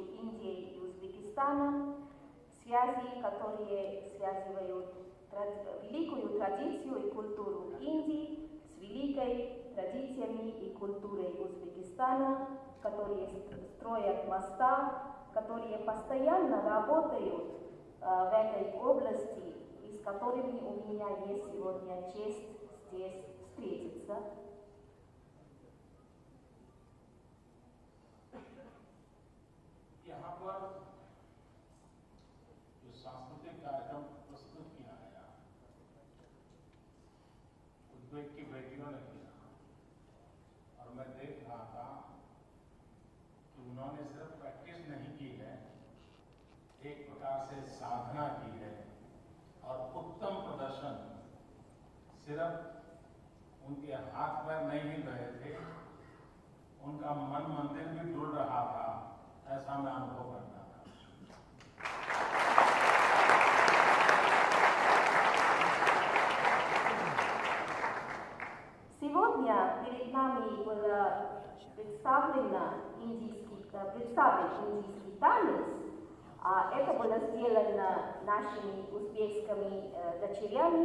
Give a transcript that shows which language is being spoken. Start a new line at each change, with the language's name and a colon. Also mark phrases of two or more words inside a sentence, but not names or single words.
Russian: Индией и Узбекистаном, связи, которые связывают великую традицию и культуру Индии с великой традициями и культурой Узбекистана, которые строят моста, которые постоянно работают в этой области, и с которыми у меня есть сегодня честь здесь встретиться.
Hindi: यहाँ पर जो सांस्कृतिक कार्यक्रम प्रस्तुत किया गया, उज्बेक की बेटियों ने किया, और मैं देख रहा था कि उन्होंने सिर्फ प्रैक्टिस नहीं की है, एक प्रकार से साधना की है, और उत्तम प्रदर्शन। सिर्फ उनके हाथ पैर नहीं हिल रहे थे, उनका मन मंदिर भी डुल रहा था, ऐसा मैं अनुभव करता था।
Russian: Сегодня перед нами был представлен индийский танец. Это было сделано нашими узбекскими дочерями.